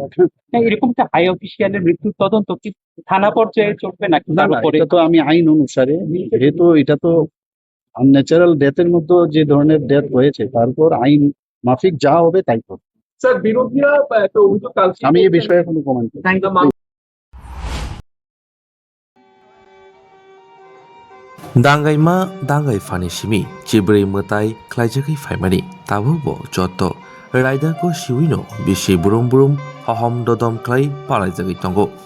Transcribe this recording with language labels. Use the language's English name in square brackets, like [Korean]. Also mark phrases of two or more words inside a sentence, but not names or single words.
[Bangla] হ্যাঁ, এরকম একটা হাই অফিসিয়ালের মৃত্যুর তদন্ত কি থানা পর্যায়ে চলবে নাকি না তার না, উপরে? এটা তো আমি আইন অনুসারে, যেহেতু এটা তো [English] unnatural death [Bangla] মধ্যে যে ধরনের ডেথ হয়েছে, তারপর আইন মাফিক যা হবে তাই করবে। স্যার, বিরোধীরা একটা অভিযোগ আমি এই বিষয়ে কোনো কমেন্ট করি না। [Kok Borok] दांगाइमा दांगाइ फानि सिमी चिब्रै मताइ ख्लाइजाखै फाइमानि ताबुबो जत्त राइदारको सिविनो बिसि बुरुम बुरुम हहम ददम ख्लाइ पालाइजागै तंगो